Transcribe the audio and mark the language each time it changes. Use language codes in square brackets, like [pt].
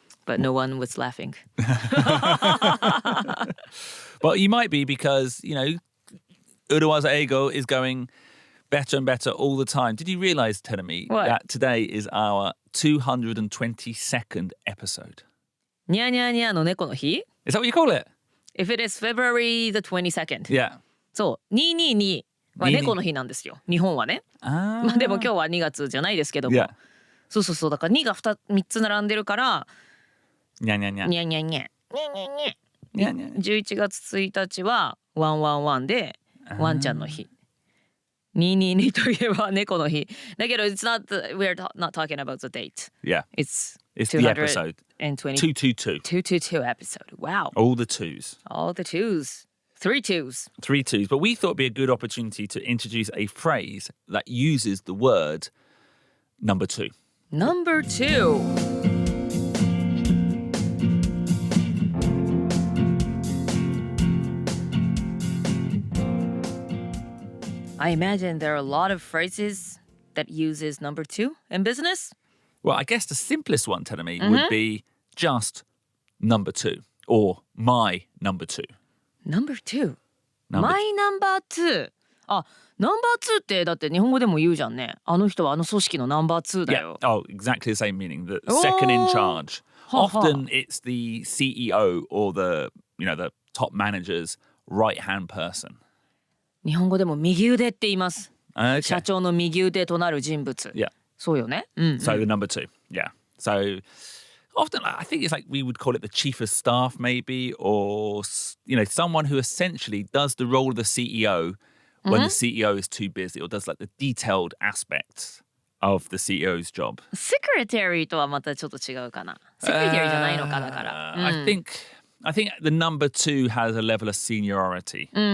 [en] But no one was laughing. Well, you might be because, urawaza eigo is going better and better all the time. Did you realize, Terumi, that today is our 222nd episode? [ja] にゃにゃにゃの猫の日 [en] Is that what you call it? If it is February the 22nd. Yeah. [ja] そう、222は猫の日なんですよ。日本はね。でも今日は2月じゃないですけども。 [en] Yeah. [ja] そうそうそう。だから2が3つ並んでるから、にゃにゃにゃ。にゃにゃにゃ。にゃにゃ。 11月1日は111でワンちゃんの日。 222といえば猫の日。だけど、 [en] we're not talking about the date. Yeah. It's the episode. 222. 222 episode. Wow. All the twos. All the twos. 3 twos. 3 twos. But we thought it'd be a good opportunity to introduce a phrase that uses the word number 2. Number 2. I imagine there are a lot of phrases that uses number 2 in business. Well, I guess the simplest one, Terumi, would be just number 2 or my number 2. Number 2. My number 2. [ja] あ、ナンバー2ってだって日本語でも言うじゃんね。あの人はあの組織のナンバー2だよ。 [en] Yeah. Oh, exactly the same meaning. The second in charge. Often it's the CEO or the top manager's right-hand person. [ja] 日本語でも右腕って言います。 [en] Okay. [ja] 社長の右腕となる人物。 [en] Yeah. [ja] そうよね。 [en] So the number 2. Yeah. So often I think it's like we would call it the chief of staff maybe or someone who essentially does the role of the CEO when the CEO is too busy or does like the detailed aspects of the CEO's job. [ja] Secretary とはまたちょっと違うかな。Secretary じゃないのかだから。 [en] I think the number 2 has a level of seniority.